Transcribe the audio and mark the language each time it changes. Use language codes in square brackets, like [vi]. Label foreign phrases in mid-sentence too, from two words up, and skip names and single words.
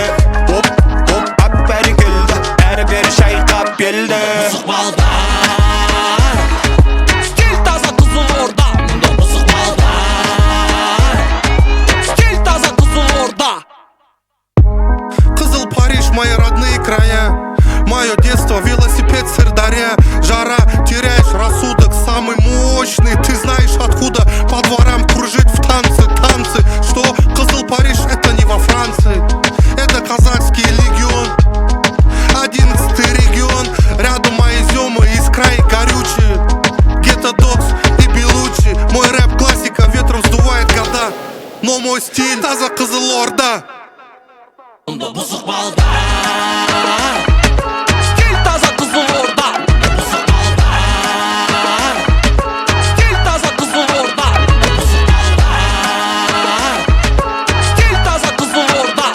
[kk] Оп, ап бәрі келді. Бәрі шайқап белді. Бұзық балдар, стиль таза Қызылорда. Мұнда бұзық балдар, стиль таза Қызылорда. [ru] Қызыл Париж, мои родные края. Мое детство, велосипед, Сырдарья. Жара, теряешь рассудок, самый мощный. Ты знаешь откуда по дворам кружить в танцы. Что Қызыл Париж, это не во Франции. Это казахский легион, 11-й регион. Рядом мои зёмы из края горючие. Гетто Докс и Белучи. Мой рэп классика ветром сдувает года. Но мой стиль таза Қызылорда. [kk] Мұнда бұзық балдар, стиль таза Қызылорда. Бұзық балдар, стиль таза Қызылорда. Бұзық балдар, стиль таза Қызылорда.